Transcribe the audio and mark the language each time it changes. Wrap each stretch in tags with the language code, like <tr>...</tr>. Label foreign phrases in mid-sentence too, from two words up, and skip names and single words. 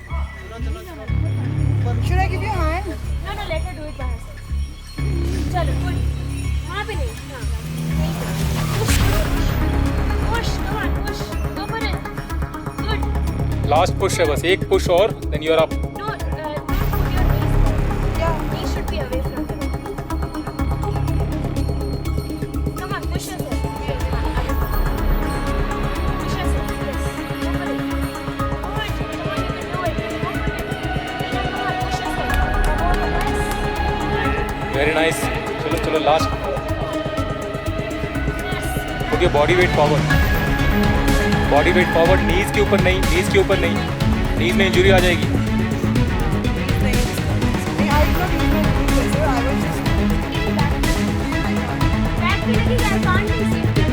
<en>Should I give you a hand? No, let her do it by herself.</en> <hi>चलो, good. वहाँ पे नहीं, हाँ, नहीं</hi> <en>push, come on, push, go for it. Good. last push</en> <hi>है बस, एक पुश और</hi> <en>then you are up. No, don't put your knees there. Yeah, knees should be away from the rope. Come on, push yourself. Push yourself, yes. Go for it. Good. Come on, you can do it. Go for it. Nina, come on, push yourself. Come on, nice. very nice.</en> <hi>चलो लास्ट,</hi> <en>put your body weight forward,</en> <hi>नीज के ऊपर नहीं, नीज में इंजरी आ जाएगी। Back की लगी,</hi> <en>I can't be seen.</en>